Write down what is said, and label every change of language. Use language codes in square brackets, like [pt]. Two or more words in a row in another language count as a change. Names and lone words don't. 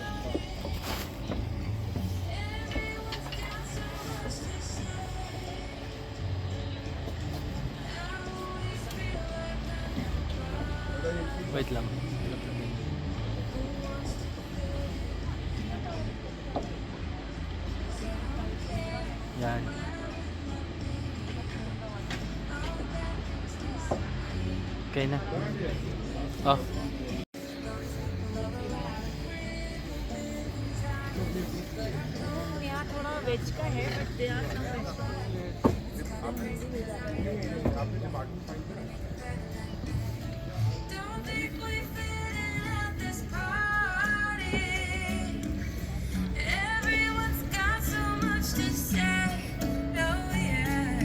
[tl] Wait lang. Yan. Okay na. Oh. [hi] यहाँ थोड़ा वेज का है [en] but they are some veg Don't think we fit in at this party. Everyone's got so much to say. Oh yeah.